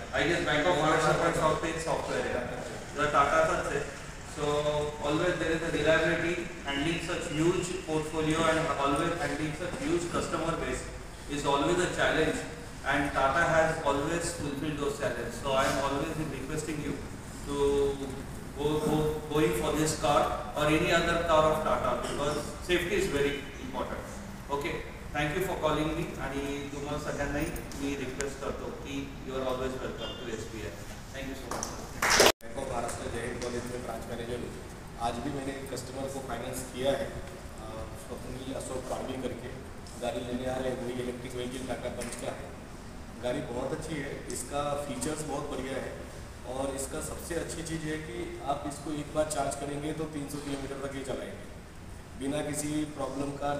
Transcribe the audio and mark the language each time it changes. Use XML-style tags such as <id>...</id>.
<en>I guess</en> <mr>bank of Maharashtra पण software आहे, तर टाटाचाच आहे.</mr> <en>So always there is a reliability. Handling such huge portfolio and always handling such huge customer base is always a challenge, and Tata has always fulfilled those challenge. So I am always requesting you to going for this car or any other car of Tata, because safety is very important. Okay, thank you for calling me.</en> <mr>आणि तुम्हाला सगळ्यांनाही मी request करतो की</mr> <en>You are always welcome to SBI. Thank you so much.</en> <hi>Bank of Maharashtra जय Hind college में branch manager हूँ. आज भी मैंने एक कस्टमर को फाइनेंस किया है, स्वप्निल अशोक पाड़वी करके. गाड़ी लेने आ रहे हैं, वही इलेक्ट्रिक व्हीकल टाटा पंच का है. गाड़ी बहुत अच्छी है, इसका फीचर्स बहुत बढ़िया है, और इसका सबसे अच्छी चीज़ है कि आप इसको एक बार चार्ज करेंगे तो 300 किलोमीटर तक ही चलाएंगे बिना किसी प्रॉब्लम का.</hi>